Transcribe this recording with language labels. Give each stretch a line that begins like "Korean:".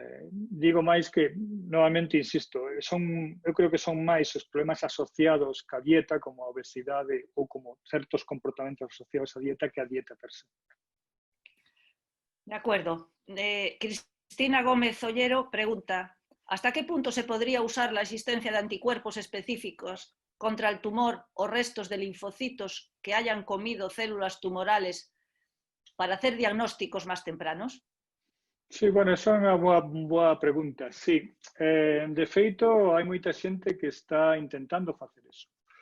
Galician: Digo máis que, novamente, insisto, eu creo que son máis os problemas asociados ca dieta, como a obesidade ou como certos comportamentos asociados á dieta, que a dieta per se.
Spanish: De acuerdo. Cristina Gómez Ollero pregunta: ¿hasta qué punto se podría usar la existencia de anticuerpos específicos contra el tumor o restos de linfocitos que hayan comido células tumorales para hacer diagnósticos más tempranos?
Galician: Sí, bueno, esa é unha boa pregunta. Sí, de feito, hai moita xente que está intentando facer eso.